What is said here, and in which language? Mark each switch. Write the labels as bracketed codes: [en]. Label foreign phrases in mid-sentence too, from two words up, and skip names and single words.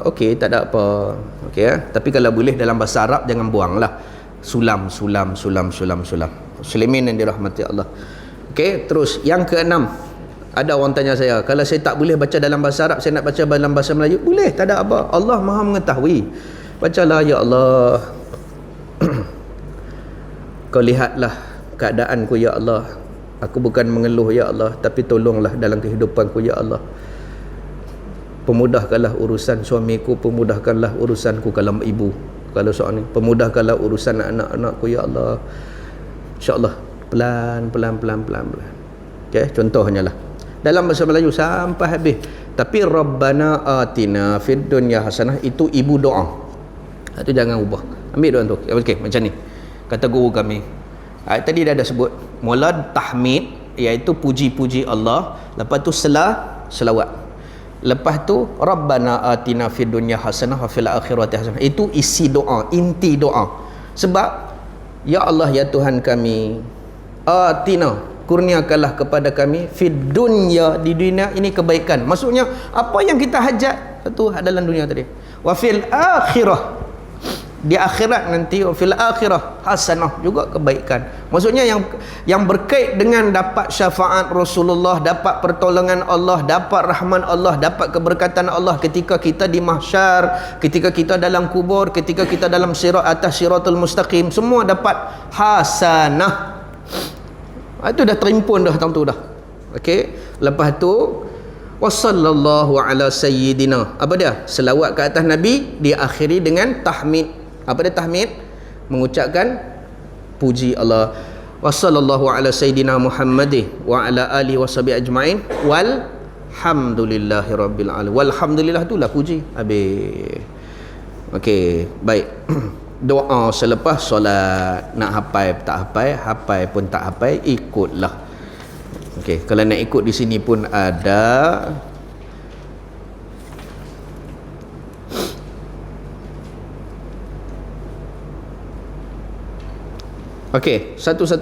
[ms] Okey, tak ada apa. Okey Tapi kalau boleh dalam bahasa Arab jangan buanglah. Sulam. Muslimin yang dirahmati Allah. Okey, terus yang keenam. Ada orang tanya saya, kalau saya tak boleh baca dalam bahasa Arab, saya nak baca dalam bahasa Melayu, boleh, tak ada apa. Allah Maha mengetahui. Bacalah, [ar] يا الله. [ms] Kau lihatlah keadaanku, [ar] يا الله. [ms] Aku bukan mengeluh, [ar] يا الله, [ms] tapi tolonglah dalam kehidupanku, [ar] يا الله. [ms] Pemudahkanlah urusan suamiku, pemudahkanlah urusanku kalau ibu, kalau soal ni, pemudahkanlah urusan anak-anakku, [ar] يا الله. [ms] InsyaAllah pelan. Okey, contohnya lah dalam bahasa Melayu sampai habis. Tapi [ar] ربنا آتنا في الدنيا حسنة [ms] itu ibu doa. Itu jangan ubah. Ambil doa tu. Okey, macam ni. Kata guru kami. Tadi dah ada sebut mula tahmid, iaitu puji-puji Allah, lepas tu selawat, lepas tu [ar] ربنا آتنا في الدنيا حسنة وفي الآخرة حسنة. [ms] Itu isi doa, inti doa. Sebab [ar] يا الله, [ms] ya Tuhan kami, atina, kurniakanlah kepada kami [ar] في الدنيا, [ms] di dunia ini kebaikan. Maksudnya apa yang kita hajat itu dalam dunia tadi. [ar] وفي الآخرة, [ms] di akhirat nanti, [ar] في الآخرة حسنة, [ms] juga kebaikan. Maksudnya yang berkait dengan dapat syafaat Rasulullah, dapat pertolongan Allah, dapat rahman Allah, dapat keberkatan Allah ketika kita di mahsyar, ketika kita dalam kubur, ketika kita dalam sirat atas [ar] الصراط المستقيم, [ms] semua dapat hasanah. Itu dah terimpun dah tahun tu dah. Okey, lepas tu [ar] وصلى الله على سيدنا, [ms] apa dia? Selawat ke atas Nabi diakhiri dengan tahmid. Apa dia tahmid? Mengucapkan puji Allah. [ar] وصلى الله على سيدنا محمد وعلى آله وصحبه أجمعين والحمد لله رب العالمين. [ms] Walhamdulillah itulah puji. Habis. Okey, baik. Doa selepas solat, nak hafal tak hafal pun tak hafal, ikutlah. Okey, kalau nak ikut di sini pun ada. Okey, 115.